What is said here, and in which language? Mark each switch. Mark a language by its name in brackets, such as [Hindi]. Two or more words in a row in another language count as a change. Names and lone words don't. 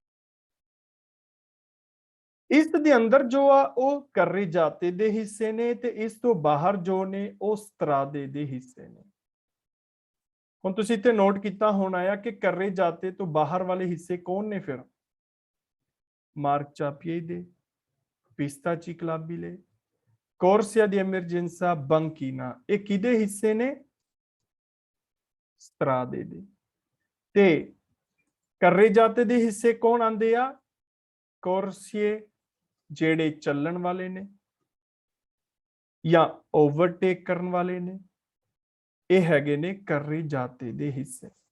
[Punjabi] ਇਸ ਦੇ ਅੰਦਰ ਜੋ ਆ ਉਹ ਕਰਰੇਜਾਤੇ ਦੇ ਹਿੱਸੇ ਨੇ ਤੇ ਇਸ ਤੋਂ ਬਾਹਰ ਜੋ ਨੇ ਉਹ ਸਤਰਾਦੇ ਦੇ ਹਿੱਸੇ ਨੇ। ਹੁਣ ਤੁਸੀਂ ਇੱਥੇ ਨੋਟ ਕੀਤਾ ਹੋਣਾ ਆ ਕਿ ਕਰਰੇਜਾਤੇ ਤੋਂ ਬਾਹਰ ਵਾਲੇ ਹਿੱਸੇ ਕੌਣ ਨੇ? ਫਿਰ ਮਾਰਚਾਪੀਏ ਦੇ, [Italian] pista ciclabile, corsia di emergenza banchina, [Punjabi] ਇਹ ਕਿਹਦੇ ਹਿੱਸੇ ਨੇ? ਸਤਰਾਦੇ ਦੇ। ਤੇ carreggiate ਦੇ ਹਿੱਸੇ ਕੌਣ ਆਂਦੇ ਆ? corsie ਜਿਹੜੇ ਚੱਲਣ ਵਾਲੇ ਨੇ ਜਾਂ ਓਵਰਟੇਕ ਕਰਨ ਵਾਲੇ ਨੇ, ਇਹ ਹੈਗੇ ਨੇ carreggiate ਦੇ ਹਿੱਸੇ।